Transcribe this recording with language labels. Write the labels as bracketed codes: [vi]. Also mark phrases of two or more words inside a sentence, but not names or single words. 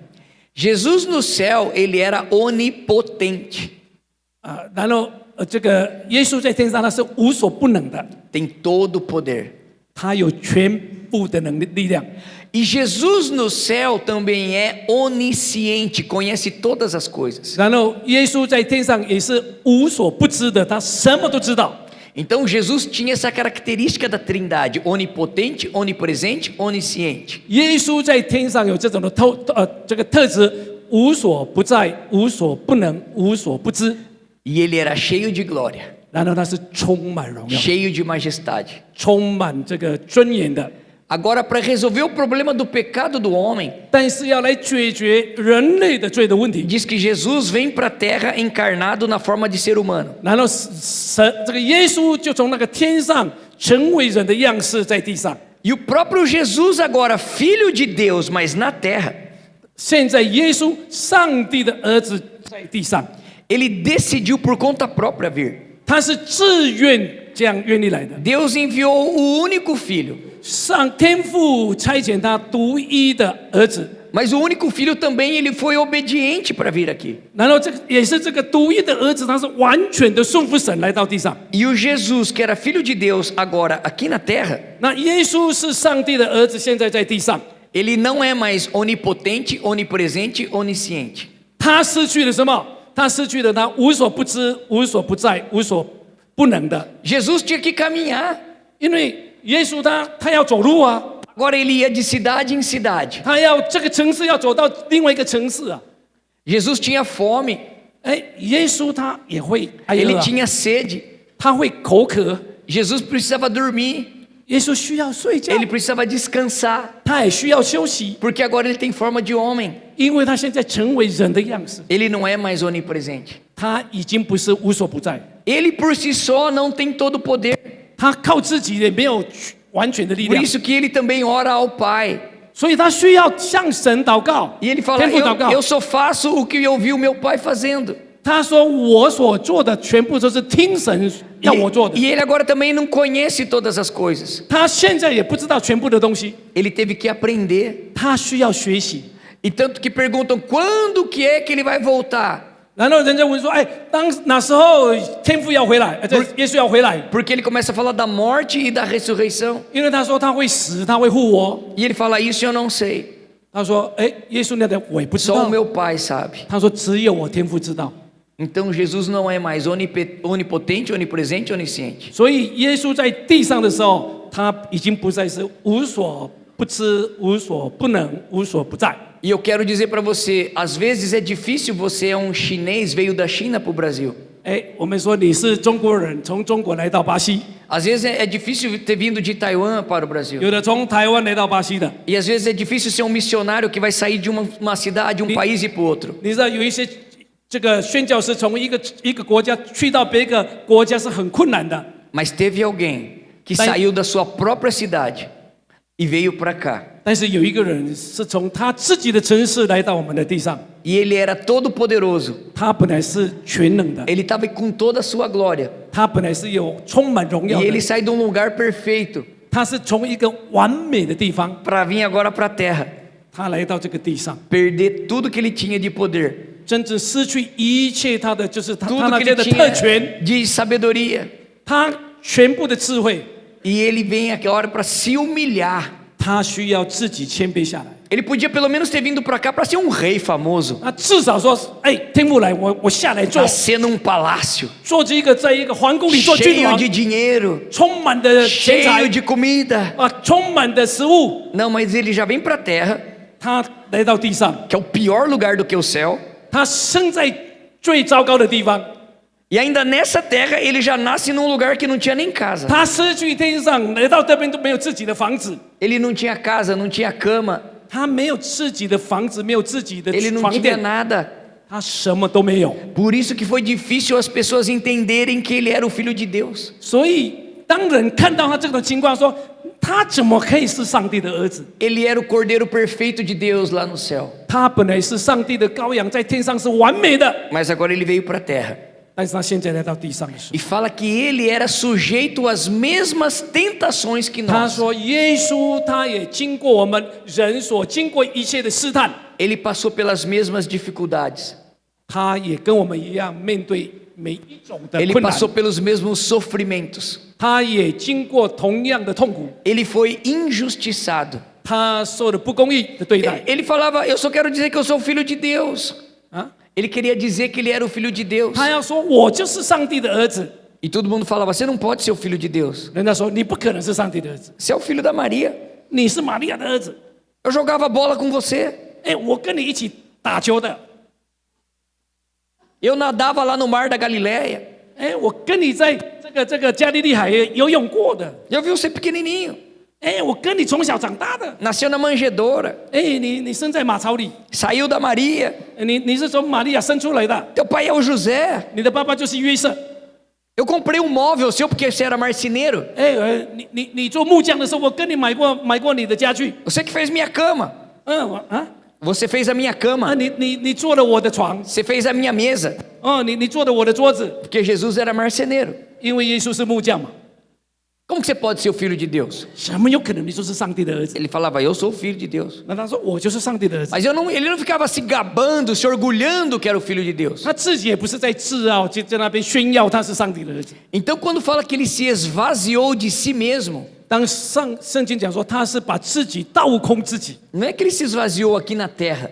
[pt] Jesus no céu, ele era onipotente. [zh] 啊。然后这个耶稣在天上，他是无所不能的， [pt] Tem todo o poder. [zh] 他有全部的力量。 [pt] E Jesus no céu também é onisciente, conhece todas as coisas. [zh] 然后耶稣在天上也是无所不知的，他什么都知道。 [pt] Então Jesus tinha essa característica da Trindade: onipotente, onipresente, onisciente. [zh] 耶稣在天上有这种的这个特质，无所不在，无所不能，无所不知。 [pt] E ele era cheio de glória, [zh] 然后他是充满荣耀， [pt] cheio de majestade. [zh] 充满这个尊严的。 [pt] Agora, para resolver o problema do pecado do homem, [zh] 但是要来解决人类的罪的问题， [pt] diz que Jesus vem para a terra encarnado na forma de ser humano. [zh] 然后这个耶稣就从那个天上成为人的样式在地上。 [pt] E o próprio Jesus, agora filho de Deus, mas na terra, [zh] 现在耶稣上帝的儿子在地上， [pt] ele decidiu por conta própria vir. [zh] 他是自愿这样愿意来的。 [pt] Deus enviou o único filho, [zh] 上天父差遣他独一的儿子， [pt] mas o único filho também ele foi obediente para vir aqui. [zh] 然后这个也是这个独一的儿子，他是完全的顺服神来到地上。 [pt] E o Jesus, que era filho de Deus, agora aqui na terra, [zh] 那耶稣是上帝的儿子，现在在地上， [pt] ele não é mais onipotente, onipresente, onisciente. [zh] 他失去了什么？他失去了他无所不知、无所不在、无所不能的， [pt] Jesus tinha que caminhar. [zh] 因为耶稣他要走路啊， [pt] Agora ele ia de cidade em cidade. [zh] 他要这个城市要走到另外一个城市啊。 [pt] Jesus tinha fome, [zh] 哎，耶稣他也会挨饿 [pt] ele [zh] 啊， [pt] tinha sede. [zh] 他会口渴， [pt] Jesus precisava dormir, [zh] 耶稣需要睡觉， [pt] ele precisava descansar, [zh] 他也需要休息， [pt] porque agora ele tem forma de homem. [zh] 因为他现在成为人的样式， [pt] Ele não é mais onipresente. [zh] 他已经不是无所不在， [pt] Ele por si só não tem todo o poder. [zh] 他靠自己也没有完全的力 [pt] Por [zh] 量， [pt] isso que ele também ora ao Pai. [zh] 所以他需要向神祷告， [pt] E ele fala: [zh] 天父祷告 [pt] eu só faço o que eu vi o meu pai fazendo. [zh] 他说我所做的全部都是听神要我做的， [pt] E ele agora também não conhece todas as coisas. [zh] 他现在也不知道全部的东西， [pt] Ele teve que aprender. [zh] 他需要学习。 [pt] E tanto que perguntam quando que é que ele vai voltar. [zh] 然后人家问说：“哎，哪时候天父要回来？这耶稣要回来？ [pt] Porque ele começa a falar da morte e da ressurreição. [zh] 因为他说他会死，他会复活。 [pt] E ele fala: Isso eu não sei. [zh] 他说：哎，耶稣那个我也不知 [pt] Só o [zh] 道。 [pt] meu pai sabe. [zh] 他说只有我天父知道。 [pt] Então Jesus não é mais onipotente, onipresente, onisciente. [zh] 所以耶稣在地上的时候，他已经不再是无所不知、无所不能、无所不在。 [pt] E eu quero dizer para você, às vezes é difícil, você é um chinês, veio da China para o Brasil. [zh] 哎，我们说你是中国人，从中国来到巴西， [pt] Às vezes é difícil ter vindo de Taiwan para o Brasil. [zh] 有的从台湾来到巴西的。 [pt] E às vezes é difícil ser um missionário que vai sair de uma cidade, um país e para o outro. [zh] 你知道有一些这个宣教士从一个国家去到别个国家是很困难的。 [pt] Mas teve alguém que saiu da sua própria cidade e veio para cá. [zh] 但是有一个人是从他自己的城市来到我们的地上， [pt] E ele era todo poderoso. [zh] 他本来是全能的， [pt] Ele estava com toda a sua glória. [zh] 他本来是有充满荣 [pt] E [zh] 耀 [pt] ele [zh] 的， [pt] sai de um lugar perfeito [zh] 他是从一个完美的地方， [pt] para vir agora para a terra, [zh] 他来到这个地上， [pt] perder tudo que ele tinha de poder, [zh] 真正失去一切他的就是他 [pt] tudo [zh] 那 [pt] que [zh] 些 [pt] ele [zh] 的特权， [pt] tinha de sabedoria. [zh] 他全部的智慧， [pt] E ele vem agora para se humilhar. [zh] 他需要自己谦卑下来。 [pt] Ele podia pelo menos ter vindo para cá para ser um rei famoso, [zh] 那至少说，哎，天父来，我下来做 [pt] nascer num palácio, [zh] 做这个在一个皇宫里做君 [pt] cheio [zh] 王， [pt] de dinheiro, [zh] 充满的钱财 [pt] cheio de comida. [zh] 啊，充满的食物。 [pt] Não, mas ele já vem para a terra, [zh] 他来到地上， [pt] que é o pior lugar do que o céu. [zh] 他生在最糟糕的地方， [pt] E ainda nessa terra ele já nasce num lugar que não tinha nem casa. [zh] 他失去天上，来到这边都没有自己的房子， [pt] Ele não tinha casa, não tinha cama, [zh] 他没有自己的房子，没有自己的 [pt] ele não [zh] 床 [pt] tinha [zh] 垫， [pt] nada. [zh] 他什么都没有。 [pt] Por isso que foi difícil as pessoas entenderem que ele era o filho de Deus. [zh] 所以当人看到他这种情况，说他怎么可以是上帝的儿子？ [pt] Ele era o cordeiro perfeito de Deus lá no céu. [zh] 他本来是上帝的羔羊，在天上是完美的， [pt] Mas agora ele veio para a terra. [zh] 但是他现在来到地上的时候， [pt] E fala que ele era sujeito às mesmas tentações que [zh] 他 [pt] nós. [zh] 说耶稣他也经过我们人所经过一切的试探， [pt] Ele passou pelas mesmas dificuldades. [zh] 他也跟我们一样面对每一种的 [pt] Ele [zh] 困难， [pt] passou pelos mesmos sofrimentos. [zh] 他也经过同样的痛苦， [pt] Ele foi injustiçado. [zh] 他受了不公义的对待 [pt] Ele falava: Eu só quero dizer que eu sou filho de Deus. [zh] 啊！ [pt] Ele queria dizer que ele era o filho de Deus. [zh] 他要说我就是上帝的儿子， [pt] E todo mundo falava: Você não pode ser o filho de Deus. [zh] 人家说你不可能是上帝的儿子， [pt] Você é o filho da Maria. [zh] 你是玛利亚的儿子。 [pt] Eu jogava bola com você. [zh] 哎，我跟你一起打球的， [pt] Eu nadava lá no mar da Galileia. [zh] 哎，我跟你在这个加利利海游泳过的， [pt] Eu vi você pequenininho. [zh] 哎，我跟你从小长大的， [pt] Nasceu na manjedoura. [zh] 哎，你生在马槽里， [pt] Saiu da Maria. [zh] 你是从玛利亚生出来的， [pt] Teu pai é o José. [zh] 你的爸爸就是约瑟。 [pt] Eu comprei um móvel seu porque você era marceneiro. [zh] 哎，你做木匠的时候，我跟你买过你的家具， [pt] Você que fez minha cama. Você fez a minha cama. [zh] 你做了我的床， [pt] Você fez a minha mesa. [zh] 你做了我的桌子， [pt] Porque Jesus era marceneiro. [zh] 因为耶稣是木匠嘛， [pt] Como que você pode ser o filho de Deus? [zh] 怎么有可能你就是上帝的儿子？ [pt] Ele falava: Eu sou o filho de Deus. [zh] 那他说我就是上帝的儿子， [pt] Mas ele não ficava se gabando, se orgulhando que era o filho de Deus. [zh] 他自己也不是在自傲，就在那边炫耀他是上帝的儿子。 [pt] Então, quando fala que ele se esvaziou de si mesmo, [zh] 当圣经讲说他是把自己倒空自己， [pt] não é que ele se esvaziou aqui na terra.